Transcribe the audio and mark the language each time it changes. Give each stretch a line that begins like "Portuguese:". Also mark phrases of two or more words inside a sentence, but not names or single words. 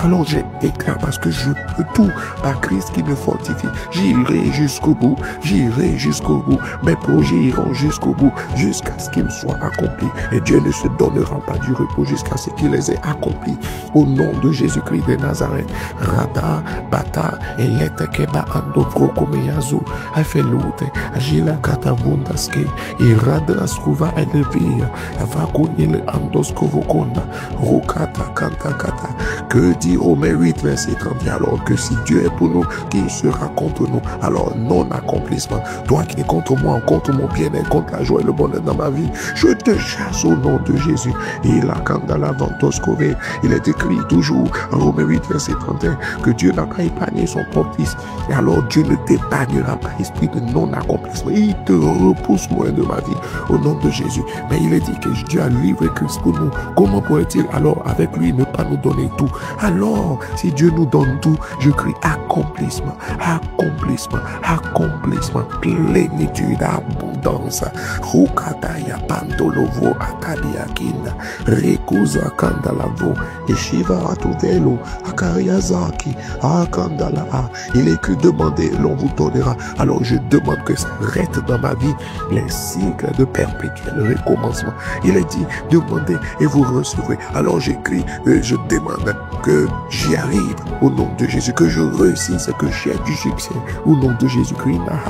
French: Alors je déclare parce que je peux tout par Christ qui me fortifie. J'irai jusqu'au bout, j'irai jusqu'au bout. Mes projets iront jusqu'au bout, jusqu'à ce qu'ils soient accomplis. Et Dieu ne se donnera pas du repos jusqu'à ce qu'il les ait accomplis. Au nom de Jésus-Christ de Nazareth. Rada, Bata, Eletekeba, Ando, Prokomeyazo, Afelute, Agila, Katabundaske, Irada, Skouva, Elevia, Avakunil, Andoskovokonda, Rokata, Kanta, Kata. Que dit Romains 8, verset 30, alors que si Dieu est pour nous, qui sera contre nous? Alors, non-accomplissement. Toi qui es contre moi, contre mon bien-être, contre la joie et le bonheur dans ma vie, je te chasse au nom de Jésus. Et la Kandala Vantoskové, il est écrit toujours en Romains 8, verset 31, que Dieu n'a pas épargné son propre fils. Et alors, Dieu ne t'épargnera pas, esprit de non-accomplissement. Il te repousse loin de ma vie, au nom de Jésus. Mais il est dit que Dieu a livré Christ pour nous. Comment pourrait-il alors, avec lui, ne pas nous donner tout? Alors, si Dieu nous donne tout, je crie accomplissement, accomplissement, accomplissement, plénitude, abondance. Rukataya Pandolovo Akadiakinda, Rekuza Kandalavo, Eshiva Atuvelo, Akariazaki, Akandala. Il est écrit demander, l'on vous donnera. Alors je demande que s'arrête dans ma vie les cycles de perpétuel recommencement. Il est dit demandez et vous recevrez. Alors j'écris, je demande que j'y arrive au nom de Jésus, que je réussisse, que j'ai du succès au nom de Jésus-Christ.